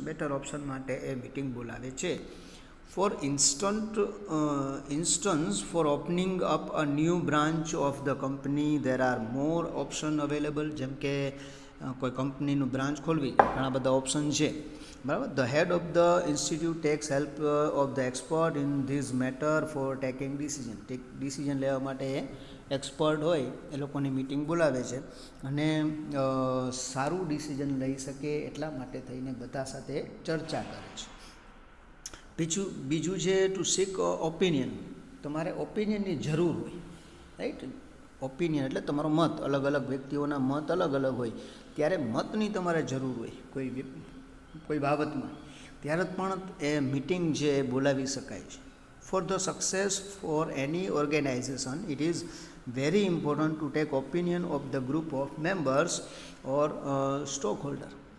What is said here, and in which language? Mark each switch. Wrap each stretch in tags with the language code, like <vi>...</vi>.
<gu>Better option માટે એ meeting બોલાવે છે.</gu> <en>For instance, for opening up a new branch of the company, there are more option available.</en> <gu>જેમ કે કોઈ કંપનીનું બ્રાન્ચ ખોલવી, ઘણા બધા ઓપ્શન છે, બરાબર.</gu> <en>The head of the institute takes help of the expert in this matter for taking decision.</en> <gu>Decision લેવા માટે એક્સપર્ટ હોય એ લોકોની મિટિંગ બોલાવે છે અને સારું ડિસિઝન લઈ શકે એટલા માટે થઈને બધા સાથે ચર્ચા કરે છે. બીજું છે</gu> <en>To seek opinion.</en> <gu>તમારે ઓપિનિયનની જરૂર હોય, રાઈટ. ઓપિનિયન એટલે તમારો મત, અલગ અલગ વ્યક્તિઓના મત અલગ અલગ હોય, ત્યારે મતની તમારે જરૂર હોય કોઈ બાબતમાં, ત્યારે પણ એ મિટિંગ છે એ બોલાવી શકાય છે.</gu> <en>For the success for any organisation it is very important to take opinion of the group of members or stockholder.</en>